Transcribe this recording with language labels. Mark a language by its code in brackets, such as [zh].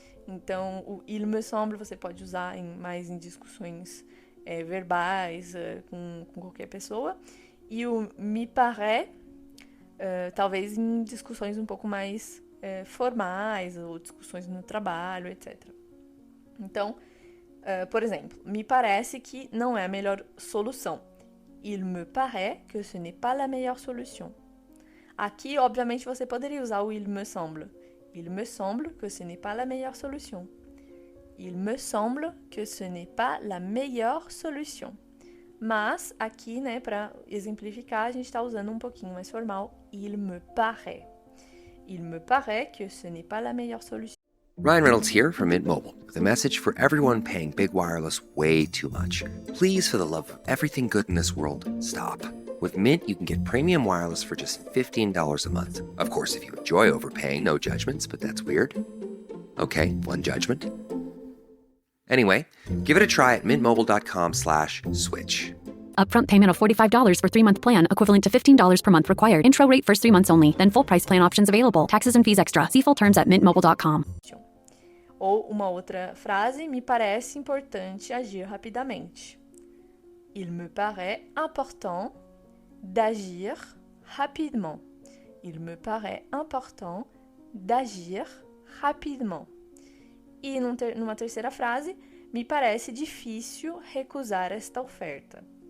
[pt] Então, o [fr] il me semble [pt] você pode usar mais em discussões verbais com qualquer pessoa. E o me paraît, talvez em discussões um pouco mais formais, ou discussões no trabalho, etc. Então, por exemplo, me parece que não é a melhor solução. [fr] Il me paraît que ce n'est pas la meilleure solution. [pt] Aqui, obviamente, você poderia usar o [fr] il me semble. Il me semble que ce n'est pas la meilleure solution. Il me semble que ce n'est pas la meilleure solution. [pt] Mas, aqui, né, para exemplificar, a gente está usando um pouquinho mais formal. [fr] Il me paraît. Il me paraît que ce n'est pas la meilleure solution. [en] Ryan Reynolds here from Mint Mobile with a message for everyone paying big wireless way too much. Please, for the love of everything good in this world, stop. With Mint, you can get premium wireless for just $15 a month. Of course, if you enjoy overpaying, no judgments, but that's weird. Okay, one judgment. Anyway, give it a try at mintmobile.com/switch. Upfront payment of $45 for 3-month plan, equivalent to $15 per month required. Intro rate first 3 months only, then full price plan options available. Taxes and fees extra. See full terms at mintmobile.com. [pt] Ou uma outra frase, me parece importante agir rapidamente. [fr] Il me paraît important d'agir rapidement. Il me paraît important d'agir rapidement. [pt] E numa terceira frase, me parece difícil recusar esta oferta.